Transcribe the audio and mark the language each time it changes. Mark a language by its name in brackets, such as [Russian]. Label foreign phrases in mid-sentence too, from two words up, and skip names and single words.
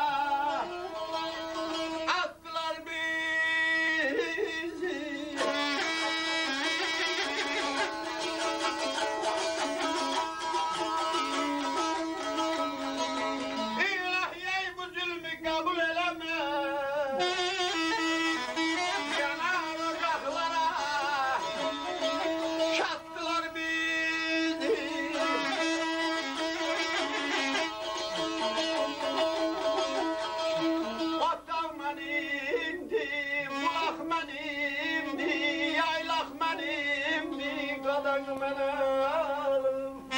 [Turkish] attılar bizi İlahi ey bu zulmü kabul eleme Yanar ocaklara [Azerbaijani] çattılar bizi Otaq mənimdi, bulaq mənimdi, yaylaq mənimdi, qadan mənə alım.